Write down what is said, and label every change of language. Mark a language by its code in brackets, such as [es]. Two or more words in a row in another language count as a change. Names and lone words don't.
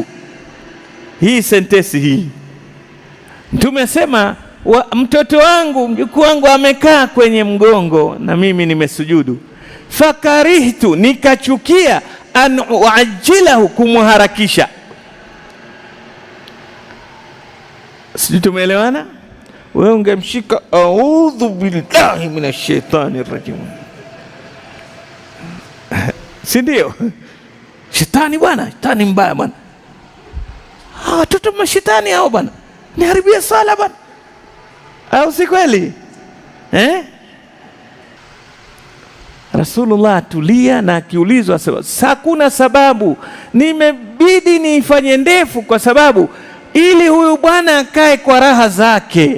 [sw] Hii sentensi hii Mtume asema, mtoto wangu, mjukuu wangu amekaa kwenye mgongo na mimi nimesujudu. Fakarihtu, nikachukia, [ar] أن أعجله, [sw] kumuharakisha. Sijui tumeelewana? Wewe ungemshika [ar] أعوذ بالله من الشيطان الرجيم, [sw] si ndio? Shetani bwana, shetani mbaya bwana. Watoto mashetani hao bwana, niharibia sala bwana, au si kweli? Rasulullah atulia, na akiulizwa hakuna sababu, nimebidi niifanye ndefu kwa sababu ili huyu bwana akae kwa raha zake.